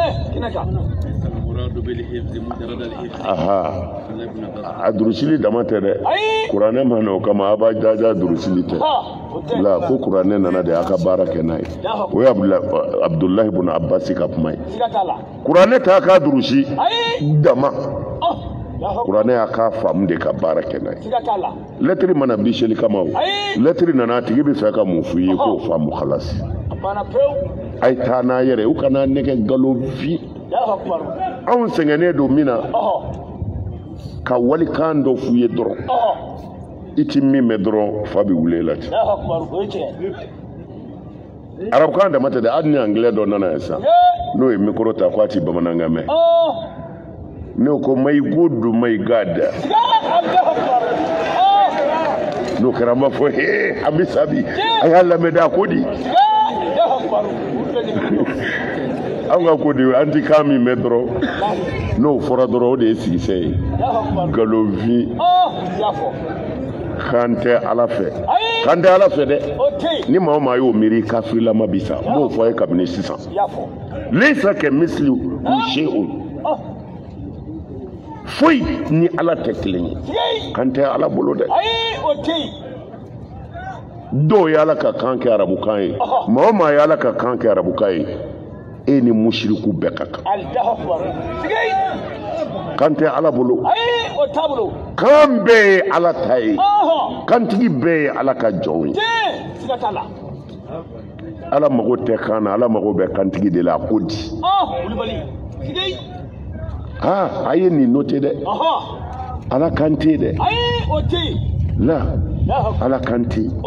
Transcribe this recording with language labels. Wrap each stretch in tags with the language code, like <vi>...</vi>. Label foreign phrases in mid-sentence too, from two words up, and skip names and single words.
<bm>aha a durusili dama tɛ dɛ kuranɛ ma na o kama a b'a jaja durusili tɛ la ko kuranɛ nana de a ka baara kɛ n'a ye o ye abdullahi ibn abbas ka kuma ye kuranɛ t'a ka durusi dama kuranɛ y'a ka faamu de ka baara kɛ n'a ye lɛtiri mana biseli kama o lɛtiri nana a tigi bɛ fɛ ka mun f'i ye k'o faamu kalasi a ye taa n'a yɛrɛ u kana nɛgɛ nkalon fi anw sɛgɛnnen don min na ka walikan dɔ f'u ye dɔrɔn i ti min mɛn dɔrɔn fa bɛ wuli la ten arabukan dama tɛ dɛ hali ni angilɛ dɔ nana yan sisan n'o ye mikoro ta k'a ti bamanankan mɛn n'o ko</bm> <en>my good my god</en> <bm>n'o kɛra an b'a fɔ an bɛ sabi a y'a lamɛn a ko di an ka ko de an ti kan min mɛn dɔrɔn n'o fɔra dɔrɔn o de ye sigisɛ ye nkalonfin kan tɛ ala fɛ dɛ ni maa o maa y'o miiri kafirila bi sa n b'o fɔ a ye kabini sisan</bm> <ar>ليس كمثله شيء</ar> <bm>foyi ni ala tɛ kelen ye kan tɛ ala bolo dɛ dɔw ye ala ka kan kɛ arabukan ye maa o maa ye ala ka kan kɛ arabukan ye e ni mushriku bɛɛ ka kan kan tɛ ala bolo kan bɛɛ ye ala ta ye kantigi bɛɛ ye ala ka jɔn ye ala mago tɛ kan na ala mago bɛ kantigi de la ko di a ye nin noté dɛ ala kan tɛ dɛ la ala kan tɛ</bm>